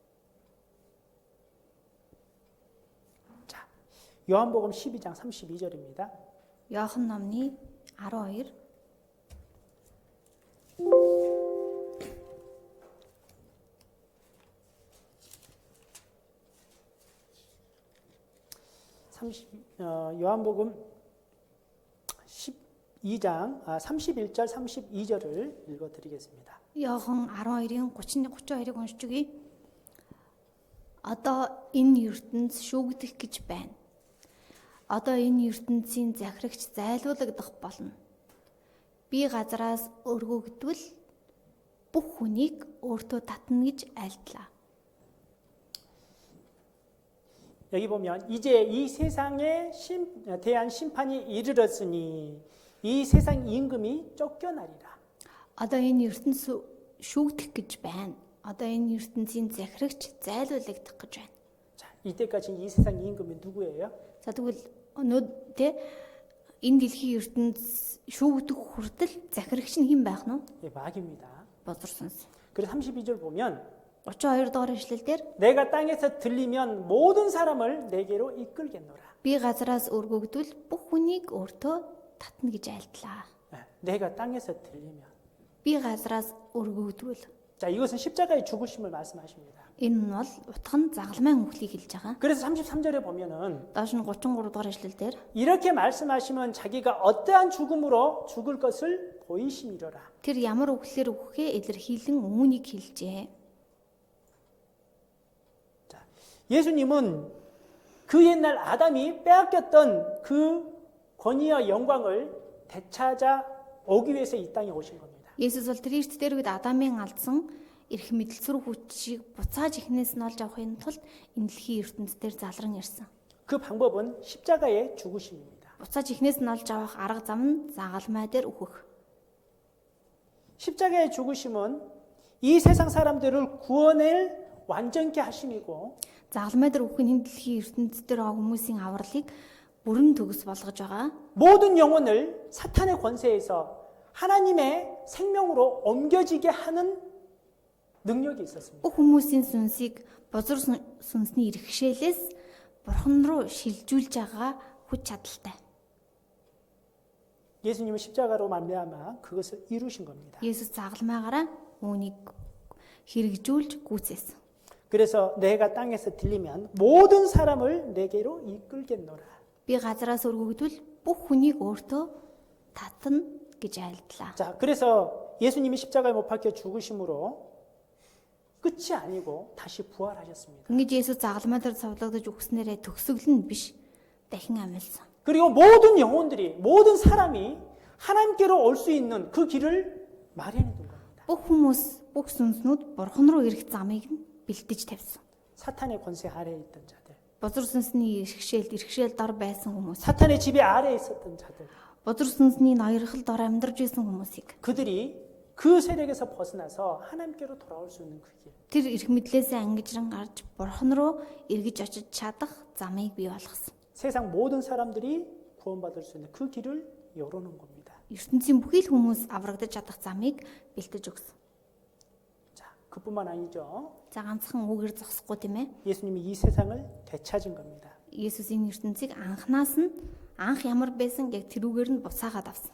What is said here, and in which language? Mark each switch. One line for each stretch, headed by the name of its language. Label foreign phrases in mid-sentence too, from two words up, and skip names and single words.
Korean: 자, 요한복음 12장 32절입니다.
Mongolian: Иохан номны 12
Korean: 요한복음 12장 31절 32절을 읽어드리겠습니다.
Mongolian: Иохан 12-ийн 30-32-ыг уншиж өгье. Одоо энэ ертөнц шүүгдэх гэж байна. Одоо энэ ертөнцийн захирагч зайлуулагдах болно. Би газараас өргөгдвөл бүх хүнийг өөртөө татна гэж айлтлаа.
Korean: 여기 보면 이제 이 세상에 대한 심판이 이르렀으니 이 세상 임금이 쫓겨나리라.
Mongolian: Одоо энэ ертөнц шүүгдэх гэж байна. Одоо энэ ертөнцийн захирагч зайлуулагдах гэж байна.
Korean: 자, 이때까지 이 세상 임금이 누구예요?
Mongolian: За тэгвэл өнөө тэ энэ дэлхийн ертөнц шүүгдэх хүртэл захирагч нь хэн байх нь?
Korean: 예, 마귀입니다.
Mongolian: Бузар сүнс.
Korean: 그래서 32절 보면
Mongolian: 32 дугаар ишлэлдэр
Korean: 내가 땅에서 들리면 모든 사람을 내게로 이끌겠노라.
Mongolian: би газараас өргөгдвөл бүх хүнийг өөртөө татна гэж айлтлаа.
Korean: 예, 내가 땅에서 들리면.
Mongolian: Би газараас өргөгдвөл
Korean: 자, 이것은 십자가의 죽으심을 말씀하십니다.
Mongolian: энэ нь бол утга нь загалмайн үхлийг хэлж байгаа.
Korean: 그래서 33절에 보면은
Mongolian: Доош нь 33 дугаар ишлэлдэр
Korean: 이렇게 말씀하시면 자기가 어떠한 죽음으로 죽을 것을 보이심이로라.
Mongolian: тэр ямар үхлээр үхэхээ илэрхийлэн үүнийг хэлжээ.
Korean: 자, 예수님은 그 옛날 아담이 빼앗겼던 그 권위와 영광을 되찾아 오기 위해서 이 땅에 오신 겁니다.
Mongolian: Есүс бол тэр эрт дээр үед Адамын алдсан эрх мэдэл сүр хүчийг буцааж ихнээс нь олж авахын тулд энэ дэлхийн ертөнцийн дээр залран ирсэн.
Korean: 그 방법은 십자가의 죽으심입니다.
Mongolian: буцааж ихнээс нь олж авах арга зам нь загалмай дээр үхэх.
Korean: 십자가의 죽으심은 이 세상 사람들을 구원할 완전케 하심이고
Mongolian: Загалмай дээр үхэх нь дэлхийн ертөнцийн дээр байгаа хүмүүсийн авралыг бүрэн төгс болгож байгаа.
Korean: 모든 영혼을 사탄의 권세에서 하나님의 생명으로 옮겨지게 하는 능력이 있었습니다.
Mongolian: Бүх хүмүүсийн сүнсийг бузар сүнсний иргэшээлээс бурхан руу шилжүүлж байгаа хүч чадалтай.
Korean: 예수님은 십자가로 말미암아 그것을 이루신 겁니다.
Mongolian: Есүс загалмайгаараа үүнийг хэрэгжүүлж гүйцээсэн.
Korean: 그래서 내가 땅에서 들리면 모든 사람을 내게로 이끌겠노라.
Mongolian: Би газараас өргөгдвөл бүх хүнийг өөртөө татна гэж айлдлаа.
Korean: 자, 그래서 예수님이 십자가에 못 박혀 죽으심으로 끝이 아니고 다시 부활하셨습니다.
Mongolian: Ингэж Есүс загалмай дээр цовдлогдож үхснээрээ төгсгөл нь биш, дахин амьлсан.
Korean: 그리고 모든 영혼들이 모든 사람이 하나님께로 올 수 있는 그 길을 마련해 둔 겁니다.
Mongolian: Бүх хүмүүс, бүх сүнснүүд бурхан руу ирэх замыг нь бэлтэж тавьсан.
Korean: 사탄의 권세 아래에 있던 자들,
Mongolian: Бузар сүнсний иргэшээлд дор байсан хүмүүс,
Korean: 사탄의 지배 아래에 있었던 자들,
Mongolian: бузар сүнсний ноёрхол дор амьдарч байсан хүмүүсийг
Korean: 그들이 그 세력에서 벗어나서 하나님께로 돌아올 수 있는 그 길.
Mongolian: тэр эрх мэдлээсээ ангижран гарч бурхан руу эргэж очиж чадах замыг бий болгосон.
Korean: 세상 모든 사람들이 구원받을 수 있는 그 길을 열어놓은 겁니다.
Mongolian: ертөнцийн бүхий л хүмүүс аврагдаж чадах замыг бэлтэж өгсөн.
Korean: 자, 그뿐만 아니죠.
Mongolian: За ганцхан үгээр зогсохгүй тийм ээ.
Korean: 예수님이 이 세상을 되찾은 겁니다.
Mongolian: Есүсийн ертөнцийг анх ямар байсан яг тэрүүгээр нь буцаагаад авсан.